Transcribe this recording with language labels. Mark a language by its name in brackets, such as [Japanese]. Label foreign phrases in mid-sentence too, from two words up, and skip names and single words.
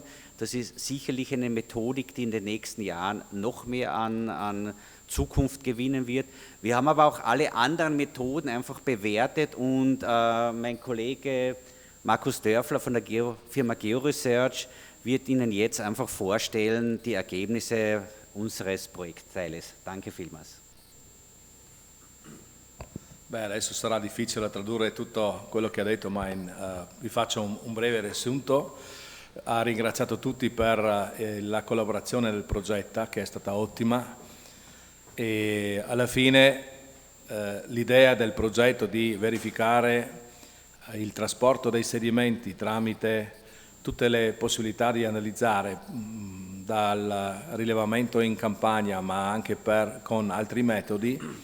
[German] Das ist sicherlich eine Methodik, die in den nächsten Jahren noch mehr an Zukunft gewinnen wird. Wir haben aber auch alle anderen Methoden einfach bewertet und mein Kollege Markus Dörfler von der Firma Georesearch wird Ihnen jetzt einfach vorstellen die Ergebnisse unseres Projektteiles. Danke vielmals. [Italian] Beh, adesso sarà difficile tradurre tutto quello che ha detto, ma vi faccio un breve riassunto. Ha ringraziato tutti per la collaborazione del progetto, che è stata ottima, e alla fine l'idea del progetto di verificare il trasporto dei sedimenti tramite tutte le possibilità di analizzare dal rilevamento in campagna, ma anche con altri metodi.